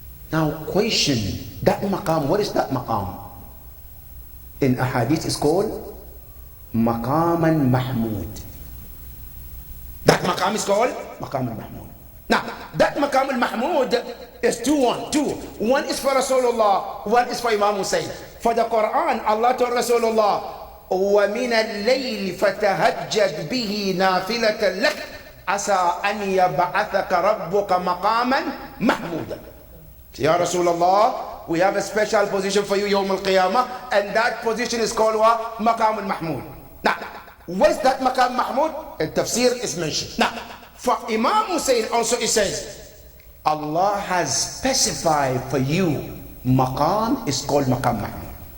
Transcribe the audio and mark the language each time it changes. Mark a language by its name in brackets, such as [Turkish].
[English] Now question, that maqam, what is that maqam? In a hadith is called Maqaman Mahmud. That maqam is called Maqam al-Mahmud. Now, that Maqam al-Mahmud is two. One is for Rasulullah, one is for Imam Hussein. For the Quran, Allah told Rasulullah, [Arabic] وَمِنَ اللَّيْلِ فَتَهَجَّدْ بِهِ نَافِلَةً لَكَ عَسَىٰ أَنْ يَبْعَثَكَ رَبُّكَ مَقَامًا مَحْمُودًا. [English] Ya Rasulullah, we have a special position for you Yawm al-Qiyamah, and that position is called what? Maqam al-Mahmud. Now, what is that Maqam Mahmud? In Tafsir is mentioned. Now, for Imam Hussein also it says, Allah has specified for you Maqam is called Maqam Mahmud.